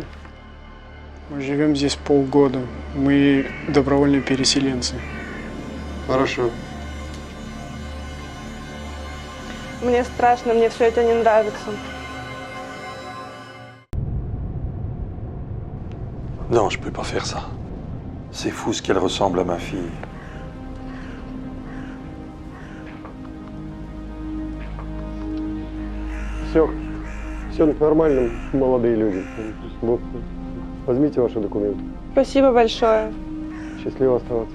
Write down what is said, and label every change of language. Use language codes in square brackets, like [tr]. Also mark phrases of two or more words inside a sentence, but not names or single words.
[ru] Мы живем здесь полгода. Мы добровольные переселенцы. Хорошо. Мне страшно, мне все это не нравится. [fr] Non, je peux pas faire ça. C'est fou ce qu'elle ressemble à ma fille. [ru] Все нормально, молодые люди. Вот, возьмите ваши документы. Спасибо большое. Счастливо оставаться.